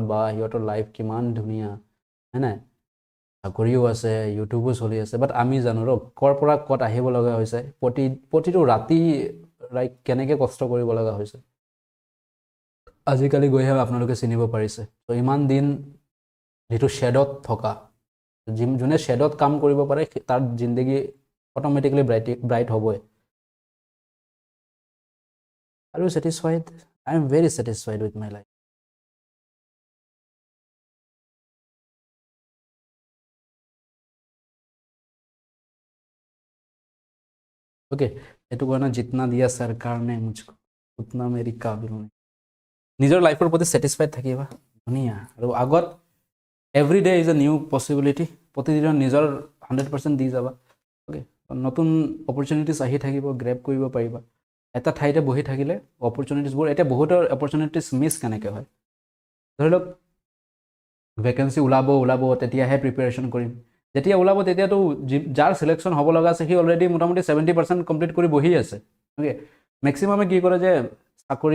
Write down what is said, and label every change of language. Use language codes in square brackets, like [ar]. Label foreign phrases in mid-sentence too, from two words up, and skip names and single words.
[as] বা সিহঁতৰ লাইফ কিমান ধুনীয়া হয় নাই চাকৰিও আছে ইউটিউবো চলি আছে বাট আমি জানো ৰ ক'ৰ পৰা ক'ত আহিব লগা হৈছে প্ৰতিটো ৰাতি লাইক কেনেকৈ কষ্ট কৰিব লগা হৈছে আজিকালি গৈহে আপোনালোকে চিনিব পাৰিছে ত' ইমান দিন যিটো শ্বেডত থকা যোনে শ্বেডত কাম কৰিব পাৰে তাৰ জিন্দগী [en] automatically bright [as] হ'বই [en] Are you satisfied? I am very satisfied with my life. [as] Okay, এইটো কাৰণে [hi] जितना दिया सरकार ने मुझको उतना मेरी काबिल नहीं [as] নিজৰ লাইফৰ প্ৰতি ছেটিছফাইড থাকিবা ধুনীয়া আৰু আগত [en] every day is a new possibility [as] প্ৰতিদিনৰ নিজৰ 100% দি যাবা অ'কে নতুন অপৰচুনিটিছ আহি থাকিব গ্ৰেব কৰিব পাৰিবা এটা ঠাইতে বহি থাকিলে অপৰচুনিটিছবোৰ এতিয়া বহুতৰ অপৰচুনিটিছ মিছ কেনেকৈ হয় ধৰি লওক ভেকেঞ্চি ওলাব তেতিয়াহে প্ৰিপেৰেশ্যন কৰিম যেতিয়া ওলাব তেতিয়াতো যাৰ চিলেকশ্যন হ'ব লগা আছে সি অলৰেডি মোটামুটি 70% কমপ্লিট কৰি বহি আছে অ'কে মেক্সিমামে কি কৰে যে চাকৰি